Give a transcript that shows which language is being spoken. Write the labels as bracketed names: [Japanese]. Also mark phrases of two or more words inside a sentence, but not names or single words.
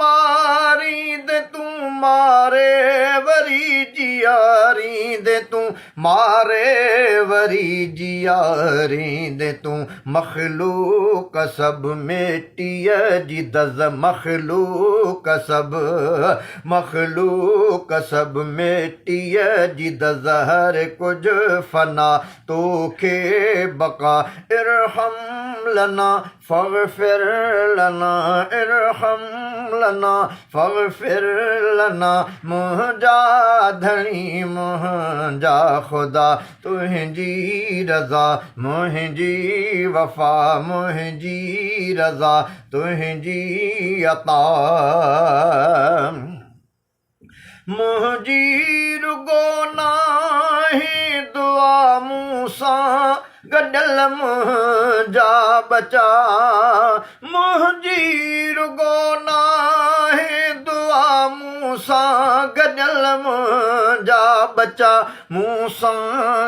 [Sindhi] मारींदे तूं मारे वरी जीआरींदे तूं मारे वरी जियारींदे तूं मखलूक सब मेटीअ जी दज़ मखलूक सब मेटीअ जी दज़ हर कुझु फना तोखे बका [Arabic] ارحم لنا فاغفر لنا ارحم لنا فاغفر لنا [Sindhi] मुंहिंजा धणी मुंहिंजा ख़ुदा तुंहिंजी रज़ा मुंहिंजी वफ़ा मुंहिंजी रज़ा तुंहिंजी अता मुंहिंजी रुगो नाहे दुआ मूं सां गॾियल मुंहिंजा बचा मुंहिंजी रुगो नाहे दुआ मूं सां गॾियल मुंहिंजा बचा मूं सां